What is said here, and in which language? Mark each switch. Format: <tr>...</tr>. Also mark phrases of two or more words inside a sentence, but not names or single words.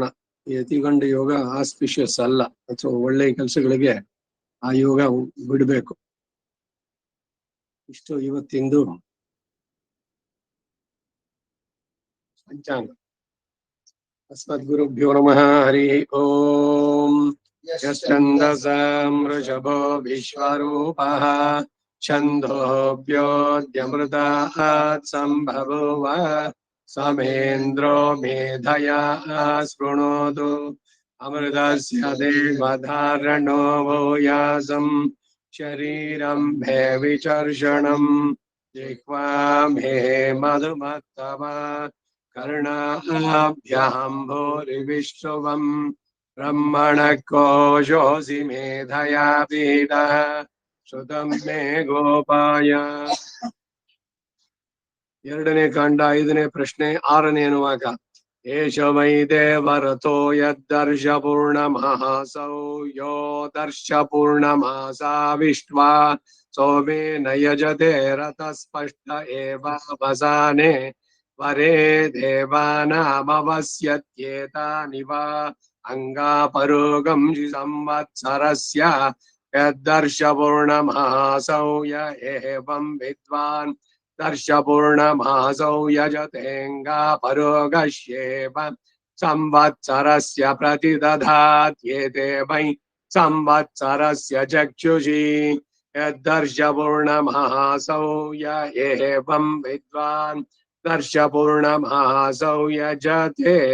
<kn>ಈ ಅತಿಗಂಡ ಯೋಗ ಆಸ್ಪಿಷಿಯಸ್ ಅಲ್ಲ, ಅಥವಾ ಒಳ್ಳೆ ಕೆಲಸಗಳಿಗೆ ಆ ಯೋಗ ಬಿಡಬೇಕು. ಇಷ್ಟು ಇವತ್ತಿಂದು ಪಂಚಾಂಗ.</kn> <sa>ಅಸ್ಮದ್ಗುರುಭ್ಯೋ ನಮಃ. ಹರಿ ಓಂ. ಯಶ್ಚಂದಸಾಂ ವೃಷಭೋ ವಿಶ್ವರೂಪಃ ಛಂದೋಭ್ಯೋದ್ಯಮೃತಾತ್ ಸಂಭವೋ ಸಮೇಂದ್ರೋ ಮೇಧಯಾ ಶೃಣೋತು ಅಮೃತಸ್ಯ ದೇವಧಾರಣೋ ಭೂಯಾಸಂ ಶರೀರಂ ಭೇ ವಿಚರ್ಷಣಂ ಜಿಹ್ವಾ ಮೇ ಮಧುಮತ್ತಮ कर्णाभ्यां भूरिविश्रुवं ब्रह्मण कोशोऽसि मेधया पीडः श्रुतं मे गोपाय.</sa> <kn>ಎರಡನೇ ಕಾಂಡ, ಐದನೇ ಪ್ರಶ್ನೆ, ಆರನೇ ಅನುವಾಕ.</kn> <sa>ಏಷ ವೈ ದೇವರಥೋ ಯದ್ದರ್ಶ ಪೂರ್ಣಮಾಸೌ ಯೋ ದರ್ಶ ಪೂರ್ಣಮಾಸಾವಿಷ್ಟ್ವಾ ಸೋಮೇನ ಯಜತೆ ರಥ ಸ್ಪಷ್ಟ ಏವ ವಸಾನೆ ವರೇ ದೇವಾನಾಮವಸ್ಯತ್ಯೇತಾನಿ ವಾ ಅಂಗಾಪರೋಗಂ ಸಂವತ್ಸರಸ್ಯ ಯದ್ದರ್ಶ ಪೂರ್ಣಮಾಸೌ ಯ ಏವಂ ವಿದ್ವಾನ್ दर्श पूर्णमासौ यजतेऽङ्गापरोगश्येव संवत्सरस्य प्रतिदधात्येते वै संवत्सरस्य चक्षुषी यद्दर्श पूर्णमासौ य एवं विद्वान् दर्श पूर्णमासौ यजते</sa>